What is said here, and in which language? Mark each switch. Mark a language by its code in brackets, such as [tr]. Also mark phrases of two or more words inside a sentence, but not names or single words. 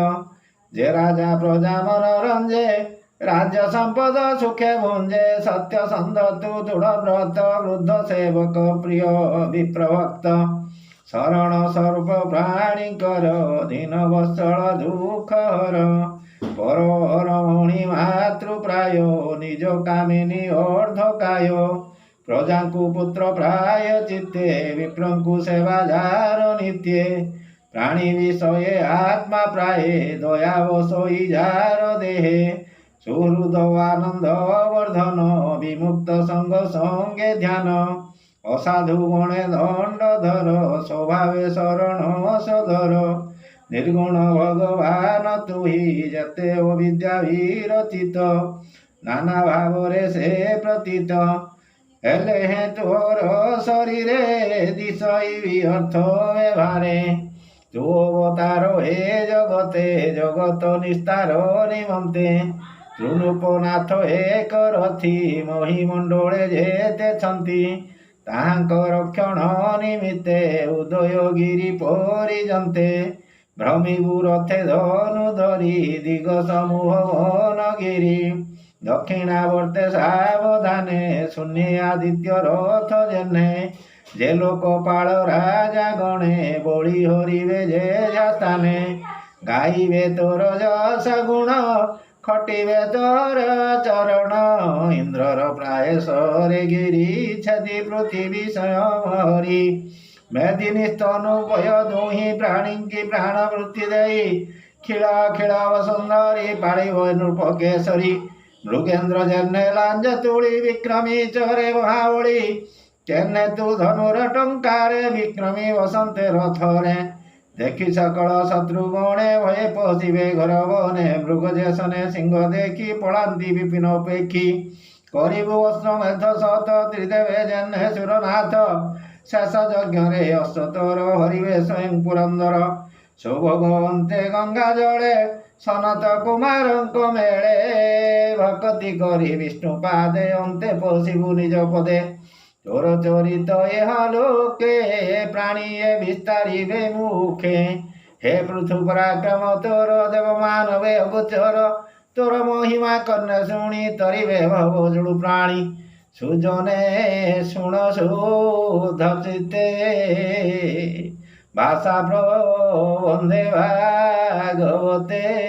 [or] ଯେ ରାଜା ପ୍ରଜା ମନ ରଞ୍ଜେ ରାଜ୍ୟ ସମ୍ପଦ ସୁଖେ ଭୁଞ୍ଜେ। ସତ୍ୟ ସନ୍ଧ ତୁ ଦୃଢ଼ ବ୍ରତ ବୃଦ୍ଧ ସେବକ ପ୍ରିୟ ବିପ୍ରଭକ୍ତ। ଶରଣ ସ୍ୱରୂପ ପ୍ରାଣୀ କର ଦୀନ ବତ୍ସଳ ଦୁଖ ହର। ପର ମଣି ମାତୃ ପ୍ରାୟ ନିଜ କାମିନୀ ଅର୍ଦ୍ଧକାୟ। ପ୍ରଜା କୋ ପୁତ୍ର ପ୍ରାୟ ଚିତ୍ତେ ବିପ୍ରଙ୍କୁ ସେବା ଯାର ନିତ୍ୟେ। ପ୍ରାଣୀ ବିଷୟେ ଆତ୍ମା ପ୍ରାୟ ଦୟା ବସୋଇ ଯାର ଦେହେ। ସୁହୃଦ ଆନନ୍ଦ ବର୍ଦ୍ଧନ ବିମୁକ୍ତ ସଙ୍ଗ ସଙ୍ଗେ ଧ୍ୟାନ। ଅସାଧୁ ଗଣେ ଦଣ୍ଡ ଧର ସ୍ୱଭାବେ ଶରଣ ସଧର। ନିର୍ଗୁଣ ଭଗବାନ ତୁହି ଯତେ ଅବିଦ୍ୟା ବିରଚିତ। ନାନା ଭାବରେ ସେ ପ୍ରତୀତ ହେଲେ ହେ ତୋର ଶରୀରେ ଦିଶଇ ଅର୍ଥ ବ୍ୟବହାରେ। ତୁ ଅବତାର ହେ ଜଗତେ ଜଗତ ନିସ୍ତାର ନିମନ୍ତେ। ତୃଣୁପନାଥ ଏକ ରଥୀ ମହୀମଣ୍ଡଳେ ଯେତେ ଛନ୍ତି। ତାହାଙ୍କ ରକ୍ଷଣ ନିମିତ୍ତେ ଉଦୟଗିରି ପରିଯନ୍ତେ। ଭ୍ରମିବୁ ରଥେ ଧନୁ ଧରି ଦିଗ ସମୂହ ବନଗିରି। ଦକ୍ଷିଣାବର୍ତ୍ତେ ସାବଧାନେ ଶୂନ୍ୟ ଆଦିତ୍ୟ ରଥ ଯେନେ। ଯେ ଲୋକପାଳ ରାଜା ଗଣେ ବଳି ହରିବେ ଯେ ସ୍ଥାନେ। ଗାଇବେ ତୋର ଯଶ ଗୁଣ ଖଟିବେ ତୋର ଚରଣ। ଇନ୍ଦ୍ରର ପ୍ରାୟ ସରେ ଗିରି ଛଦି ପୃଥ୍ୱୀ ସ୍ୱୟଂ ହରି। ମେଦିନୀ ସ୍ତନୁପୟ ଦୁହି ପ୍ରାଣୀ କି ପ୍ରାଣ ବୃତ୍ତି ଦେଇ। ଖିଳା ଖିଳା ବସୁନ୍ଧରୀ ପାଡ଼ିବ ନୃପ କେଶରୀ। ମୃଗେନ୍ଦ୍ର ଯେନ୍ନେ ଲାଞ୍ଜ ତୁଳି ବିକ୍ରମୀ ଚରେ ମହାବଳୀ। ଚେନ୍ନେ ତୁ ଧନୁର ଟଙ୍କାରେ ବିକ୍ରମୀ ବସନ୍ତେ ରଥରେ। ଦେଖି ସକଳ ଶତ୍ରୁ ଗଣେ ଭୟେ ପଶିବେ ଘର ବନେ। ମୃଗ ଯେସନେ ସିଂହ ଦେଖି ପଳାନ୍ତି ବିପିନ ଅପେକ୍ଷି। କରିବୁ ଅଶ୍ୱମେଧ ଶତ ତ୍ରିଦେବେ ଯେନ୍ହେ ସୁରନାଥ। ଶେଷ ଯଜ୍ଞ ରେ ଅଶ୍ୱତର ହରିବେ ସ୍ୱୟଂ ପୁରନ୍ଦର। ସୌଭଗବନ୍ତେ ଗଙ୍ଗା ଜଳେ ସନତ କୁମାର ମେଳେ। ଭକତି କରି ବିଷ୍ଣୁ ପାଦେ ଅନ୍ତେ ପଶିବୁ ନିଜ ପଦେ ତୋର ଚରିତ ଏହ ଲୋକେ ପ୍ରାଣୀୟେ ବିସ୍ତାରିବେ ମୁଖେ ହେ ପୃଥୁ ପରାକ୍ରମ ତୋର ଦେବ ମାନବେ ଅଗୋଚର ତୋର ମହିମା କର୍ଣ୍ଣ ଶୁଣି ତରିବେ ଭବ ଯୁଡ଼ୁ ପ୍ରାଣୀ ସୁଜନେ ଶୁଣ ଶୁଦ୍ଧ ଚିତ୍ତେ ଭାଷା ପ୍ରବନ୍ଧେ ଭାଗବତେ